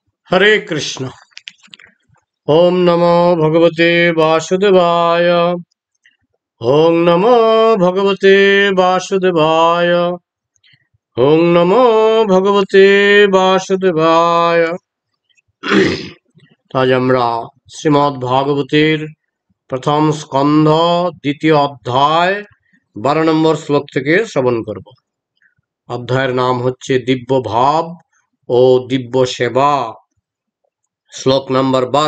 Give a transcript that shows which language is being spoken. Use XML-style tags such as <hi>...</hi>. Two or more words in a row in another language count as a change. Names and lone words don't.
<sa>हरे कृष्ण। ओम नमो भगवते वासुदेवाय। ओम नमो भगवते वासुदेवाय। ओम नमो भगवते वासुदेवाय।</sa> <bn>আজ আমরা শ্রীমদ্ ভাগবতের প্রথম স্কন্ধ দ্বিতীয় অধ্যায় 12 নম্বর শ্লোক থেকে শ্রবণ করব। অধ্যায়ের নাম হচ্ছে দিব্য ভাব ও দিব্য সেবা। শ্লোক নম্বর 12।</bn>